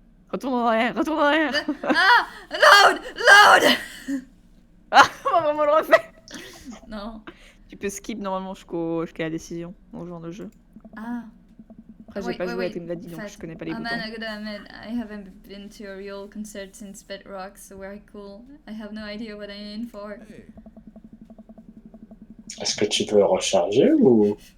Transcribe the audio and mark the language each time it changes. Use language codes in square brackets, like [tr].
[fr] Retourne en arrière, retourne en arrière. [en] Ah! Load! Load! [fr] Ah, on va vraiment le refaire. Non. Tu peux skip normalement jusqu'à la décision dans ce genre de jeu. Ah. Après, j'ai pas joué à DreamDaddy donc je connais pas les Oh boutons. [en] man, I gotta admit, I haven't been to a real concert since Bedrock, so very cool. I have no idea what I'm in for. Hey. [fr] Est-ce que tu peux recharger ou...